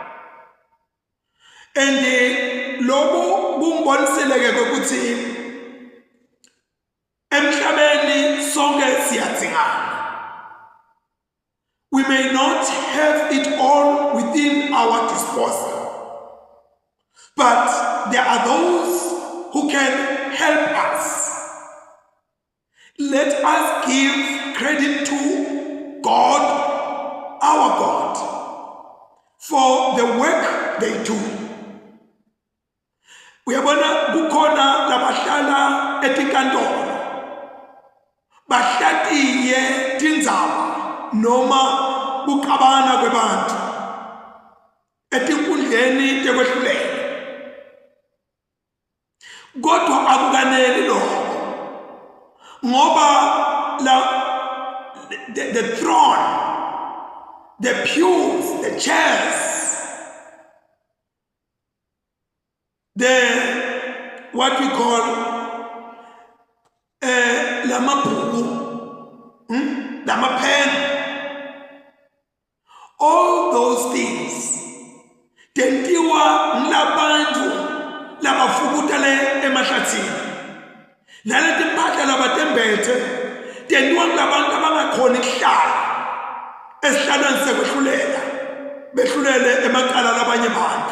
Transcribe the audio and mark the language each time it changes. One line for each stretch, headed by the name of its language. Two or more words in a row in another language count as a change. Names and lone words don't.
Swati: And lobu bungibonisile ukuthi emhlabeni sonke siyadzingana.
English: We may not have it all within our disposal, but there are those who can help us. Let us give credit to God, our God, for the work they do.
Swati: Uyabona kukhona labahlala etinkantolo bahlatiye tindzaba noma kuqabana kwebantu etinkundleni tekwehluleka. Kodwa akukaneli lokho ngoba
English: the throne, the pews, the chairs, the what we call
Swati: lamabhuku, lamapen,
English: all those things
Swati: tentiwa ngabantu labafukutele emahlathini. Naleti mpahla labatembethe tentiwa ngabantu abangakhona ukuhlala esihlalweni sekwehlulela behlulele emaqala labanye abantu.